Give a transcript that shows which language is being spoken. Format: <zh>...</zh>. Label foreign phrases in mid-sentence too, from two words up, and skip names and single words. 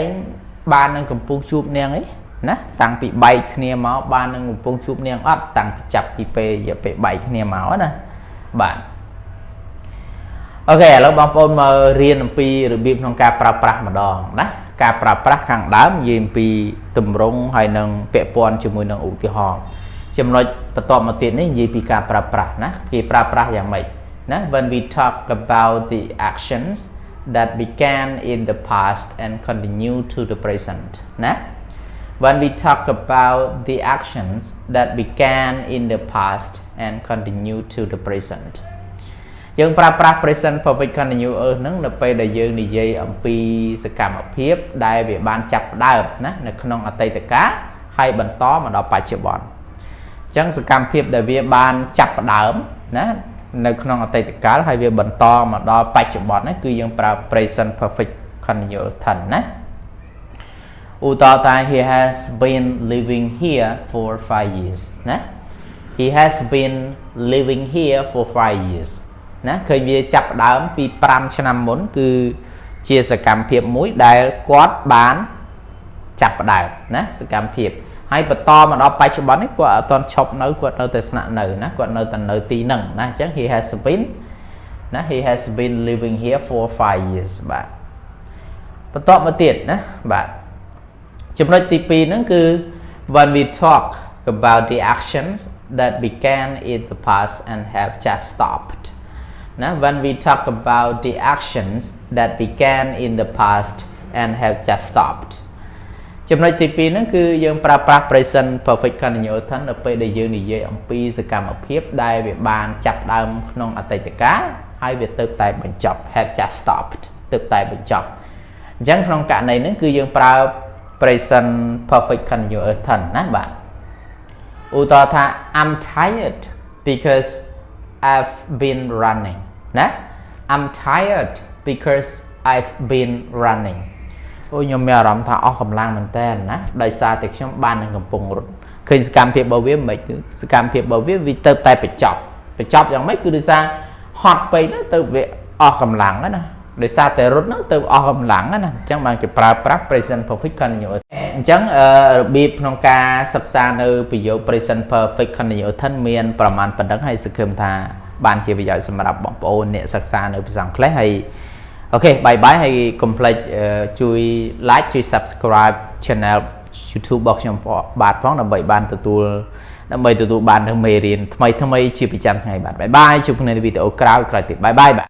<km>បាននឹងកំពុងជួបនាងអីណាតាំងពីបែកគ្នាមកបាននឹងកំពុងជួបនាងអត់តាំងពីចាប់ពីពេលរយៈពេលបែកគ្នាមកណាបាទអូខេឥឡូវបងប្អូនមករៀនអំពីរបៀបក្នុងការប្រើប្រាស់ម្ដងណាការប្រើប្រាស់ខាងដើមនិយាយអំពីទម្រង់ហើយនឹងពា ក់ព័ន្ធជាមួយនឹងឧទាហរណ៍ចំណុចបន្ទាប់មកទៀតនេះនិយាយពីការប្រើប្រាស់ណាគេប្រើប្រាស់យ៉ាងម៉េចណា</km> <en>when we talk about the actions that began in the past and continue to the present</en> <km>ណា</km> <en>when we talk about the actions that began in the past and continue to the present</en> <km>យើងប្រើប្រាស់</km> <en>present perfect continuous</en> <km>ហ្នឹងនៅពេលដែលយើងនិយាយអំពីសកម្មភាពដែលវាបានចាប់ផ្ដើមណានៅក្នុងអ តីតកាលហើយបន្តមកដល់បច្ចុប្បន្នអញ្ចឹងសកម្មភាពដែលវាបានចាប់ផ្ដើមណានៅក្នុងអតីតកាលហើយវាបន្ត មកដល់បច្ចុប្បន្នហ្នឹងគឺយើងប្រើ</km> <en>present perfect continuous tense</en> <km>ណាឧទាហរណ៍ថា</km> <en>he has been living here for 5 years</en> <km>ណា</km> <en>he has been living here for 5 years</en> <km>ណាឃើញវាចាប់ផ្ដើមពី5ឆ្នាំមុនគឺជាសកម្មភាពមួយដែលគាត់បានចាប់ផ្ដើមណាសកម្មភាពហើយបន្តមកដល់បច្ចុប្បន្ននេះគាត់អត់ទាន់ឈប់នៅគាត់នៅតែស្នាក់នៅណាគាត់នៅតែនៅទីហ្នឹងណាអញ្ចឹង he</km> <en>has been living here for 5 years</en> <km>បាទបន្តមកទៀតណាបាទចំណុចទី2ហ្នឹងគឺ</km> <en>when we talk about the actions that began in the past and have just stopped ណា when we talk about the actions that began in the past and have just stopped</en> <km>ចំណុចទី2ហ្នឹងគឺយើងប្រើប្រាស់</km> <en>present perfect continuous</en> <km>tense នៅពេលដែលយើងនិយាយអំពីសកម្មភាពដែលវាបានចាប់ផ្ដើមក្នុងអតីតកាលហើយវាទៅតែបញ្ចប់</km> <en>have just stopped</en> <km>ទៅតែបញ្ចប់អញ្ចឹងក្នុងករណីហ្នឹងគឺយើងប្រើ</km> <en>present perfect continuous</en> <km>tense ណាបាទឧទាហរណ៍ថា</km> <en>I'm tired because I've been running</en> <km>ណា</km> <en>I'm tired because I've been running</en> <km>អូខ្ញុំមានអារម្មណ៍ថាអស់កម្លាំងមែនតើណាដោយសារតែខ្ញុំបាន នឹងកំពុងរត់ឃើញសកម្មភាពរបស់វាមិនគឺសកម្មភាពរបស់វាទៅតែបញ្ចប់យ៉ាងម៉េចគឺដោយសារហត់ ពេកទៅវាអស់កម្លាំងណាដោយសារតែរត់ទៅអស់កម្លាំងណាអញ្ចឹងបានគេ ប្រើប្រាស់</km> <en>present perfect continuous</en> <km>អញ្ចឹងរបៀបក្នុងការសិក្សានៅប្រយោគ</km> <en>present perfect continuous tense</en> <km>មានប្រមាណប៉ុណ្ណឹងហើយសង្ឃឹមថាបានជាប្រយោជន៍សម្រាប់បងប្អូនអ្នកសិក្សានៅភាសាអង់គ្លេសហើយអូខេបាយបាយហើយកុំភ្លេចជួយ like ជួយ</km> <en>subscribe channel</en> <km>YouTube របស់ខ្ញុំបាទផងដើម្បីទទួលបាននៅមេរៀនថ្មីជាប្រចាំថ្ងៃបាទបាយបាយជួបគ្នានៅវីដេអូក្រោយទៀតបាយបាយបាទ</km>